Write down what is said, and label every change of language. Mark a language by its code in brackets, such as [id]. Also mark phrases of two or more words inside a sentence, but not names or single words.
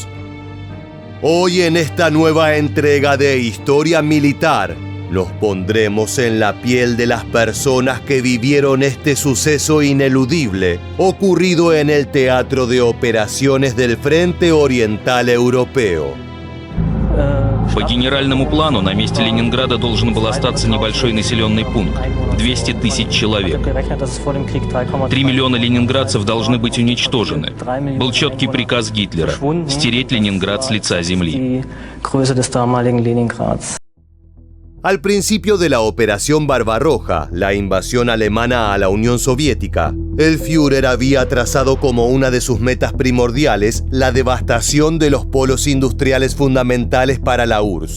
[es] Hoy, en esta nueva entrega de Historia Militar, nos pondremos en la piel de las personas que vivieron este suceso ineludible ocurrido en el teatro de operaciones del Frente Oriental Europeo. [ru] По генеральному плану на месте Ленинграда должен был остаться небольшой населенный пункт – 200 тысяч человек. 3 миллиона ленинградцев должны быть уничтожены. Был четкий приказ Гитлера – стереть Ленинград с лица земли. [es] Al principio de la Operación Barbarroja, la invasión alemana a la Unión Soviética, el Führer había trazado como una de sus metas primordiales la devastación de los polos industriales fundamentales para la URSS.